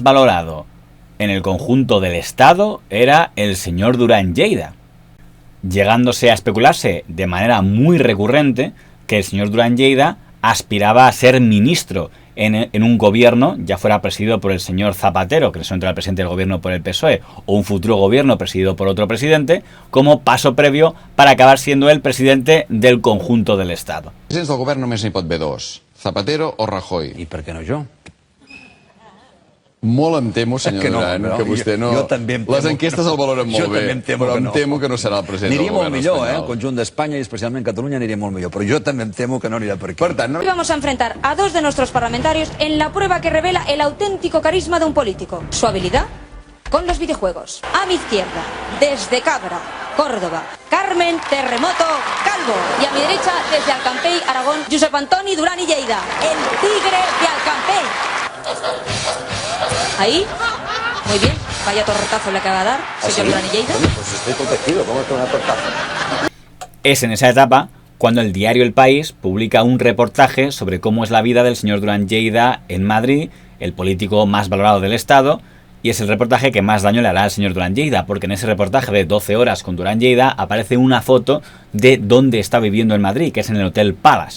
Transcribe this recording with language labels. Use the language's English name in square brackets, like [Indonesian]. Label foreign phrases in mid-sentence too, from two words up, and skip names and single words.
[Spanish] valorado en el conjunto del Estado era el señor Duran Lleida, llegándose a especularse de manera muy recurrente que el señor Duran Lleida aspiraba a ser ministro en un gobierno, ya fuera presidido por el señor Zapatero, que entra el presidente del gobierno por el PSOE, o un futuro gobierno presidido por otro presidente, como paso previo para acabar siendo el presidente del conjunto del Estado. [Catalan] Presidents del govern només n'hi pot haver dos, Zapatero o Rajoy. I per què no jo? Molt em temo, senyor Duran, que vostè no... Jo també em temo. Les enquestes el valoren molt bé, però em temo que no serà el president del govern espanyol. Aniria molt millor, el conjunt d'Espanya i especialment Catalunya aniria molt millor, però jo també em temo que no anirà per aquí. Per tant, [Spanish] Hoy vamos a enfrentar a dos de nuestros parlamentarios en la prueba que revela el auténtico carisma de un político, su habilidad con los videojuegos. A mi izquierda, desde Cabra, Córdoba, Carmen Terremoto Calvo. Y a mi derecha, desde Alcampell, Aragón, Josep Antoni Duran i Lleida, el tigre de Alcampell. Ahí, muy bien, vaya tortazo le acaba de dar, señor Duran i Lleida. Pues estoy protegido, ¿cómo es que una tortazo? Es en esa etapa cuando el diario El País publica un reportaje sobre cómo es la vida del señor Duran Lleida en Madrid, el político más valorado del Estado, y es el reportaje que más daño le hará al señor Duran Lleida, porque en ese reportaje de 12 horas con Duran Lleida aparece una foto de dónde está viviendo en Madrid, que es en el Hotel Palace.